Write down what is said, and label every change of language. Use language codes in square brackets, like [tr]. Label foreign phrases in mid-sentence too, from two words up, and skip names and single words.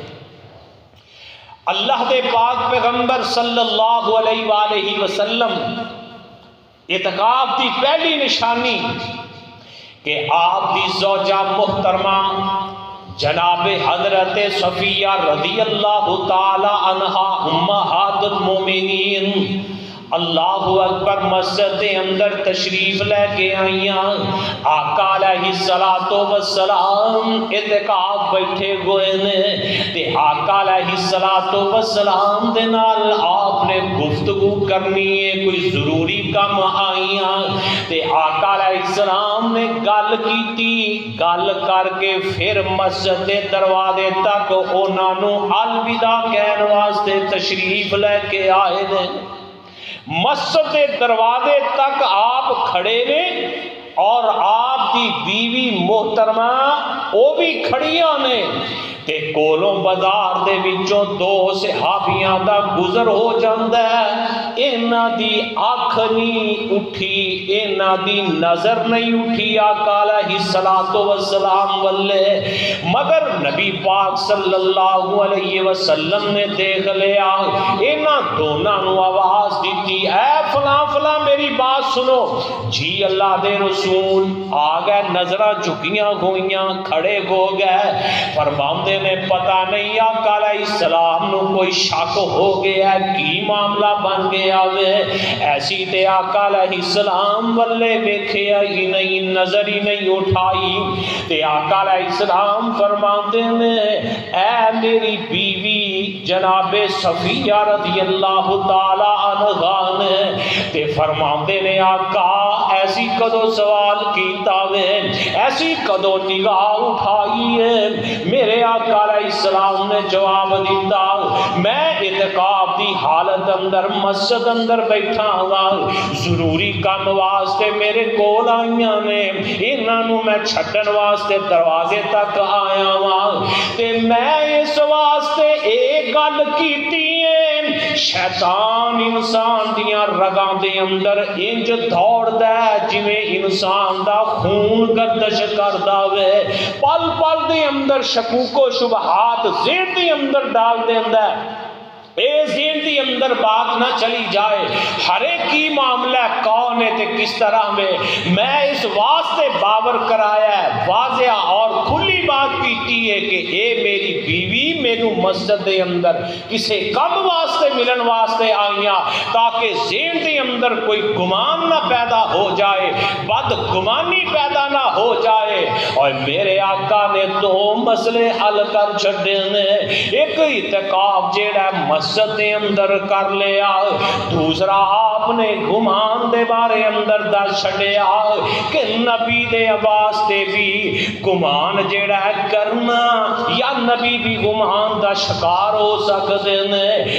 [pa] اللہ دے پاک پیغمبر [ar] صلی اللہ علیہ وآلہ وسلم [pa] اعتکاف دی پہلی نشانی کہ آپ دی زوجہ محترمہ جناب حضرت صفیہ [ar] رضی اللہ تعالی عنہا امہات المومنین اللہ اکبر [pa] مسجد دے اندر تشریف لے کے آئیاں۔ آقا [ar] علیہ السلام [pa] اعتکاف بیٹھے ہوئے نے تے آقا [ar] علیہ السلام [pa] دے نال آپ نے گفتگو کرنی ہے، کوئی ضروری کم آئیاں تے آقا [ar] علیہ السلام [pa] نے گل کیتی، گل کر کے پھر مسجد دے دروازے تک انہاں نوں الوداع کہن واسطے تشریف لے کے آئے نے۔ مسجد دے دروازے تک آپ کھڑے نے اور آپ دی بیوی محترمہ وہ بھی کھڑیاں نے تے کولوں بازار دے وچوں دو صحابیاں دا گزر ہو جاندا ہے۔ انہاں دی اکھ نہیں اٹھی، انہاں دی نظر نہیں اٹھی آقا [ar] علیہ السلام [pa] والے، مگر نبی پاک [ar] صلی اللہ علیہ وسلم [pa] نے دیکھ لیا۔ انہاں دونوں نو آواز دیتی، اے فلاں فلاں [ur] میری بات سنو جی۔ [pa] اللہ دے رسول آ گئے، نظراں جھکیاں ہوئیاں، کھڑے ہو گئے، فرماندے نے پتہ نہیں آقا [ar] علیہ السلام [pa] نو کوئی شک ہو گیا ہے، کی معاملہ بن گیا وے۔ ایسی تے آقا [ar] علیہ السلام [pa] والے ویکھیا ہی نہیں، نظر ہی نہیں اٹھائی تے آقا [ar] علیہ السلام [pa] فرماندے نے اے میری بیوی جناب صفیہ [ar] رضی اللہ تعالی عنہا [pa] نے تے فرماندے نے آقا ایسی کدو سوال کیتا وے، ایسی کدو نگاہ اٹھائی ہے؟ میرے آقا [ar] علیہ السلام [pa] نے جواب دیتا، میں اعتکاف دی حالت اندر مسجد اندر بیٹھا ہوا، ضروری کام واسطے میرے کول آئیاں نے، انہاں نوں میں چھڈن واسطے دروازے تک آیا ہوا تے میں اس واسطے ایک گل کیتی ہے، شیطان انسان دیاں رگاں دے اندر انج دوڑدا ہے جویں انسان دا خون گردش کردا وے، پل پل دے اندر شکوک و شبہات ذہن دے اندر ڈال دیندا ہے۔ اے ذہن دی اندر بات نہ چلی جائے ہر ایک کی معاملہ کون ہے تے کس طرح میں اس واسطے باور کرایا ہے، واضح اور کھلی بات کیتی ہے کہ اے میری بیوی مینو مسجد دے اندر کسے کم واسطے ملن واسطے آئیاں تاکہ ذہن دے اندر کوئی گمان نہ پیدا ہو جائے، بد گمانی پیدا نہ ہو جائے۔ اور میرے آقا نے دو مسئلے حل کر چھڑے نے، ایک اعتکاف جیڑا مسجد دے اندر کر لیا، دوسرا آپ نے گمان دے بارے اندر دس چھڑیا کہ نبی دے واسطے بھی گمان جیڑا ہے کرنا، یا نبی بھی گمان دا شکار ہو سکتے ہیں۔